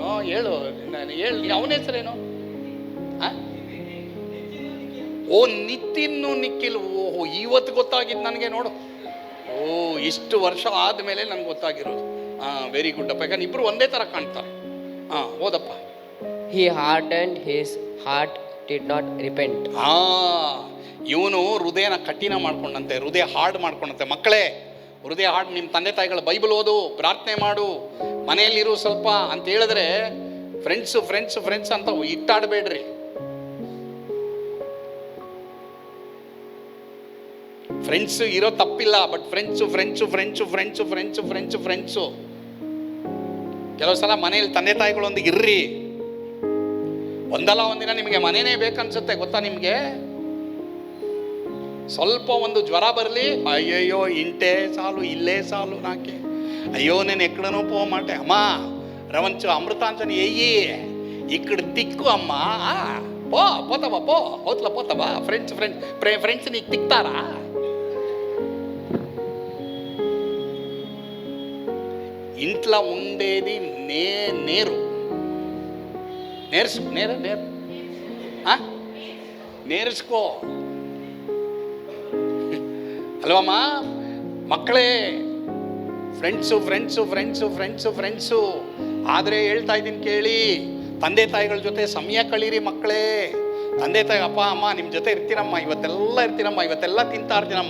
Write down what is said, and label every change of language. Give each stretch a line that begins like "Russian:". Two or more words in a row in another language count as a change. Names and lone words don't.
Kannada: ಹೇಳು ಅವನ ಹೆಸರೇನು? ಓ, ನಿತಿನ್ನು ನಿಖಿಲ್. ಓಹೋ, ಇವತ್ತು ಗೊತ್ತಾಗಿದ್ದು ನನಗೆ. ನೋಡು, ಇಷ್ಟು ವರ್ಷ ಆದಮೇಲೆ ನನಗೆ ಗೊತ್ತಾಗಿರೋದು.
English: very good
Kannada: ಅಪ್ಪ. ಯಾಕಂದ್ರೆ ಇಬ್ರು ಒಂದೇ ಥರ ಕಾಣ್ತಾರೆ. ಓದಪ್ಪ.
English: He hardened his heart, did not repent.
Kannada: ಇವನು ಹೃದಯನ ಕಠಿಣ ಮಾಡ್ಕೊಂಡಂತೆ, ಹೃದಯ ಹಾರ್ಡ್ ಮಾಡ್ಕೊಂಡಂತೆ. ಮಕ್ಕಳೇ, ಹೃದಯ ಹಾರ್ಡ್. ನಿಮ್ಮ ತಂದೆ ತಾಯಿಗಳ ಬೈಬಲ್ ಓದು, ಪ್ರಾರ್ಥನೆ ಮಾಡು, ಮನೆಯಲ್ಲಿರು ಸ್ವಲ್ಪ ಅಂತ ಹೇಳಿದ್ರೆ ಫ್ರೆಂಡ್ಸ್ ಅಂತ ಇಟ್ಟಾಡಬೇಡ್ರಿ. ಫ್ರೆಂಡ್ಸ್ ಇರೋ ತಪ್ಪಿಲ್ಲ, ಬಟ್ ಫ್ರೆಂಡ್ಸು ಕೆಲವು ಸಲ ಮನೆಯಲ್ಲಿ ತಂದೆ ತಾಯಿಗಳೊಂದಿಗೆ ಇರ್ರಿ. ಒಂದಲ್ಲ ಒಂದಿನ ನಿಮಗೆ ಮನೆಯೇ ಬೇಕನ್ಸುತ್ತೆ, ಗೊತ್ತಾ ನಿಮಗೆ? ಸ್ವಲ್ಪ ಒಂದು ಜ್ವರ ಬರಲಿ, ಅಯ್ಯಯ್ಯೋ ಇಂಟೇ ಸಾಲು ಇಲ್ಲೇ ಸಾಲು ನಾಕೆ, ಅಯ್ಯೋ
Telugu: నేను ఎక్కడనో పోమాటే అమ్మా రవంచు అమృతాంజని ఎయ్యి ఇక్కడ తిక్కు అమ్మా పోతావా అవతల పోతావా ఫ్రెండ్స్ నీకు తిక్తారా? ఇంట్లో ఉండేది నేరు
Kannada: ನೇರಿಸ್ಕೋ ಅಲ್ವಮ್ಮ ಮಕ್ಕಳೇ. ಫ್ರೆಂಡ್ಸು ಆದರೆ ಹೇಳ್ತಾ ಇದ್ದೀನಿ ಕೇಳಿ, ತಂದೆ ತಾಯಿಗಳ ಜೊತೆ ಸಮಯ ಕಳೀರಿ ಮಕ್ಕಳೇ. ತಂದೆ ತಾಯಿ ಅಪ್ಪ ಅಮ್ಮ ನಿಮ್ಮ ಜೊತೆ ಇರ್ತೀರಮ್ಮ, ಇವತ್ತೆಲ್ಲ ತಿಂತಾ ಇರ್ತೀನಮ್ಮ.